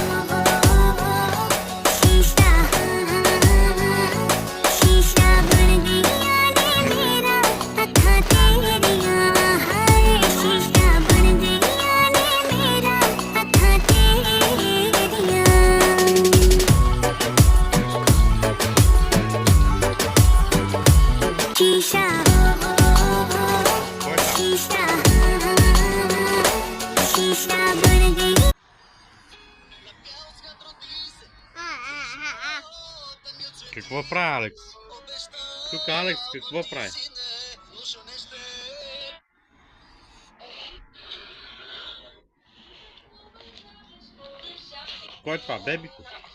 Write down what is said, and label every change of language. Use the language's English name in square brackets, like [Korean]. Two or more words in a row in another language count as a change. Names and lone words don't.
[Punjabi] ਸ਼ੀਸ਼ਾ ਸ਼ੀਸ਼ਾ ਬਣ ਗਿਆ ਨੇ ਮੇਰਾ ਹੱਥਾ ਤੇਰਿਆ ਹਾਏ ਸ਼ੀਸ਼ਾ ਬਣ ਗਿਆ ਨੇ ਮੇਰਾ ਹੱਥਾ ਤੇਰਿਆ ਸ਼ੀਸ਼ਾ ਸ਼ੀਸ਼ਾ ਸ਼ੀਸ਼ਾ ਬਣ ਗਈ [Bulgarian] Какво прави, Алекс? Тук Алекс какво прави? Кой е това? Бебито?